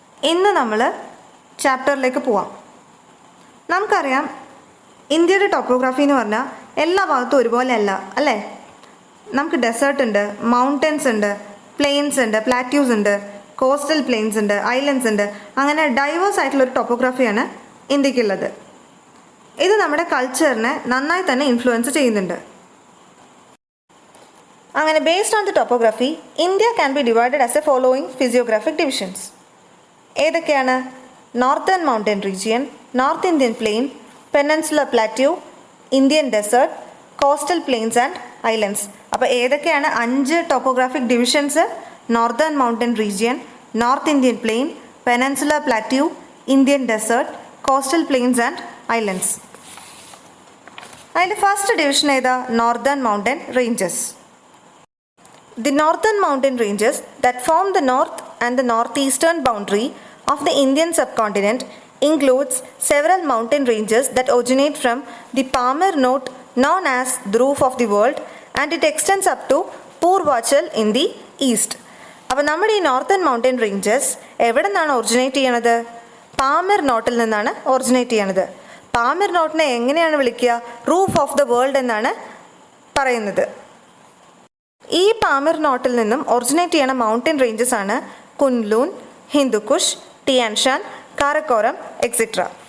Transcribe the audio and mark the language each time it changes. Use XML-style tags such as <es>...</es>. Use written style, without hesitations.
<ml>ഇന്ന് നമ്മൾ ചാപ്റ്ററിലേക്ക് പോവാം. നമുക്കറിയാം, ഇന്ത്യയുടെ ടോപ്പോഗ്രാഫി എന്ന് പറഞ്ഞാൽ എല്ലാ ഭാഗത്തും ഒരുപോലെ അല്ല അല്ലേ? നമുക്ക് ഡെസേർട്ട് ഉണ്ട്, മൗണ്ടൻസ് ഉണ്ട്, പ്ലെയിൻസ് ഉണ്ട്, പ്ലാറ്റ്യൂസ് ഉണ്ട്, കോസ്റ്റൽ പ്ലെയിൻസ് ഉണ്ട്, ഐലൻഡ്സ് ഉണ്ട്. അങ്ങനെ ഡൈവേഴ്സ് ആയിട്ടുള്ളൊരു ടോപ്പോഗ്രാഫിയാണ് ഇന്ത്യക്കുള്ളത്. ഇത് നമ്മുടെ കൾച്ചറിനെ നന്നായി തന്നെ ഇൻഫ്ലുവൻസ് ചെയ്യുന്നുണ്ട്. അങ്ങനെ</ml> <en>based on the topography, India can be divided as the following physiographic divisions.</en> <ml>ഏതൊക്കെയാണ്? Northern mountain region, north Indian plain, peninsular plateau, Indian desert, coastal planes and islands. അപ്പോൾ ഏതൊക്കെയാണ് 5 topographic divisions? Northern mountain region, north Indian plain, peninsular plateau, Indian desert, coastal planes and islands. അതിൻ്റെ first division ഏതാ? Northern mountain ranges.</ml> <en>The northern mountain ranges that form the north and the northeastern boundary of the Indian subcontinent includes several mountain ranges that originate from the Pamir Note known as the roof of the world, and it extends up to Purvachal in the east.</en> <ml>അപ്പോൾ നമ്മുടെ ഈ northern mountain ranges എവിടെ നിന്നാണ് originate ചെയ്യണത്? പാമിർ നോട്ടിൽ നിന്നാണ് originate ചെയ്യണത്. പാമിർ നോട്ടിനെ എങ്ങനെയാണ് വിളിക്കുക?</ml> <en>roof of the world</en> <ml>എന്നാണ് പറയുന്നത്. ഈ പാമിർ നോട്ടിൽ നിന്നും ഒറിജിനേറ്റ് ചെയ്യണ മൗണ്ടൻ റേഞ്ചസ് ആണ് കുൻലൂൻ, ഹിന്ദുക്കുഷ്, ടിയാൻഷാൻ, കാരക്കോറം എക്സെട്ര.</ml>